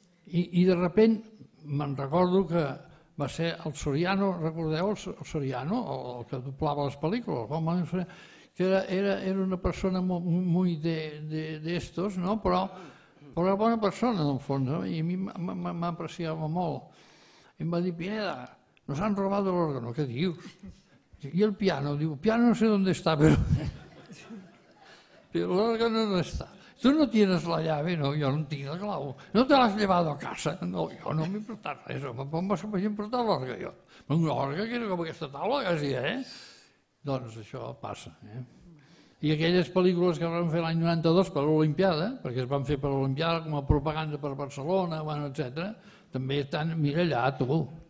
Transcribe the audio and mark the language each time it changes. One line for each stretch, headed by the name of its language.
Catalan: I de sobte me'n recordo que va ser el Soriano, recordeu el Soriano, el que doblava les pel·lícules, que era una persona molt d'estos, però una bona persona, en el fons, i a mi m'apreciava molt. I em va dir,
Spanish: Pineda, nos han robado el órgano, ¿qué dius? Y el piano, digo, piano no sé dónde está, pero el órgano no está. Tú no tienes la llave, no, yo
Catalan: no tinc la clau.
Spanish: No te l'has llevado a casa?
Catalan: No, jo no m'he portat res, home, com vas portar l'orgue, jo? Un orgue que era com aquesta taula, quasi, Doncs això passa, I aquelles pel·lícules que van fer l'any 92 per l'Olimpiada, perquè es van fer per l'Olimpiada com a propaganda per Barcelona, etc., també estan, mira allà, tu.